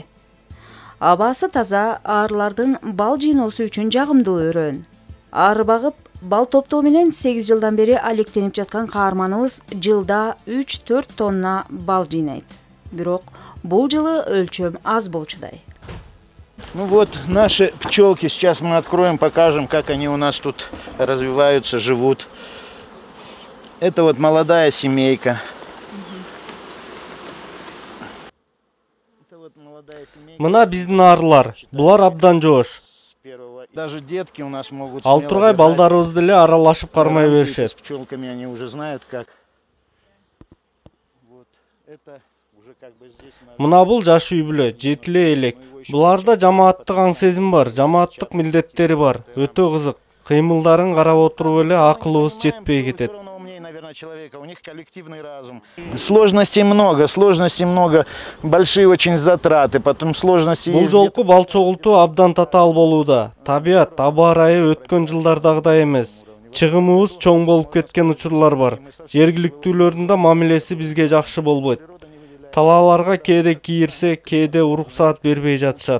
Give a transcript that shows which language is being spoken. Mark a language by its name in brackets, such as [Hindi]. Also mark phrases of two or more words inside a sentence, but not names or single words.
[Kyrgyz] Абасы таза, аарылардын бал жыйноосу үчүн жагымдуу өрөөн. Ары багып, бал топтоо менен 8 жылдан бери алектенип жаткан каарманыбыз жылда 3-4 тонна бал жыйнайт. Бирок бул жылы өлчөм аз болчудай. [Russian] Ну вот наши пчелки, сейчас мы откроем, покажем, как они у нас тут развиваются, живут. Это вот молодая семейка. [Kyrgyz] Мына биздин аарылар, булар абдан жоош. [Russian] Даже детки у нас могут. [Kyrgyz] Ал тургай балдарыбыз деле аралашып кармай беришет. [Russian] С пчелками они уже знают как. Вот это уже как бы здесь. [Kyrgyz] Мына бул жаш үй бүлө, жетиле элек. Буларда жамааттык аң сезим бар, жамааттык милдеттери бар. Өтө кызык. Кыймылдарын карап отуруп эле акылыбыз жетпей кетет. [Russian] Человека, у них коллективный разум. Сложностей много, большие очень затраты, потом сложности. [Kyrgyz] Бул жолку бал чогултуу абдан татаал болууда. Табият, аба ырайы өткөн жылдардагыдай эмес. Чыгымыбыз чоң болуп кеткен учурлар бар. Жергиликтүүлөрдүн да мамилеси бизге жакшы болбойт. Талааларга кээде кийирсе, кээде уруксаат бербей жатышат.